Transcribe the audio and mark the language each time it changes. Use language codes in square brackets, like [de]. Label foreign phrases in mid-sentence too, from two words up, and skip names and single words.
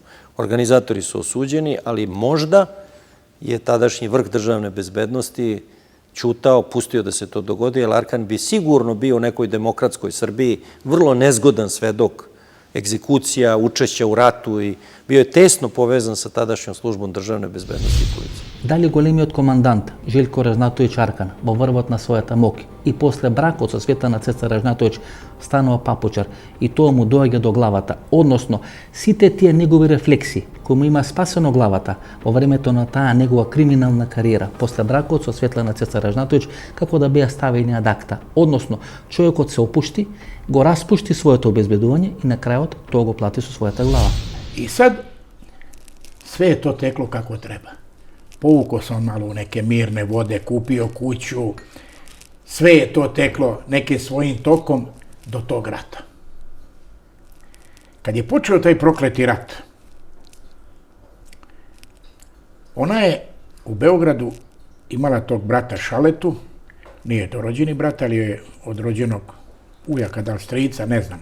[sr] Organizatori su osuđeni, ali možda je tadašnji vrh državne bezbednosti ćutao, pustio da se to dogodi, jer Arkan bi sigurno bio u nekoj demokratskoj Srbiji vrlo nezgodan svedok egzekucija, učešća u ratu i bio je tesno povezan sa tadašnjom službom državne bezbednosti i policije. [mk] Дали големиот командант Желко Ражнатовиќ Аркан во врвот на својата моќ и после бракот со Светлана Цеца Ражнатовиќ станува папучар и тоа му доаѓа до главата, односно сите тие негови рефлекси кои му има спасено главата во времето на таа негова криминална кариера после бракот со Светлана Цеца Ражнатовиќ како да беа ставени [la] ad acta, [mk] односно човекот се опушти, го распушти своето обезбедување и на крајот тоа го плати со својата глава. [sr] I sad sve je to teklo kako treba. Povukao sam malo u neke mirne vode, kupio kuću, sve je to teklo nekim svojim tokom do tog rata. Kad je počeo taj prokleti rat, ona je u Beogradu imala tog brata Šaletu, nije to rođeni brat, ali je od rođenog ujaka, da li strica, ne znam.